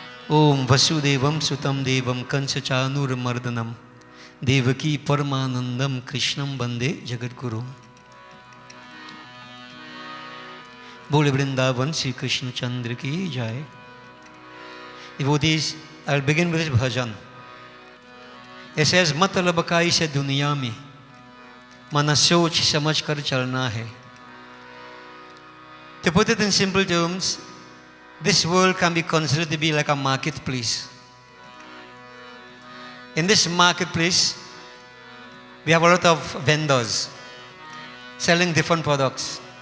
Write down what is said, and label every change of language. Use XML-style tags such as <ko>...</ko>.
<sa>ओम वसुदेवम सुतम देवम कंस चाणूरमर्दनम देवकी परमानंदम कृष्णम वंदे जगद्गुरु।</sa> <hi>बोले वृंदावन श्री कृष्ण चंद्र की जय।</hi> <en>Devotees, I'll begin with this bhajan. It says,</en> <hi>मतलब का इसे दुनिया में मन सोच समझ कर चलना है.</hi> <en>To put it in simple terms, this world can be considered to be like a marketplace. In this marketplace, we have a lot of vendors selling different products.</en>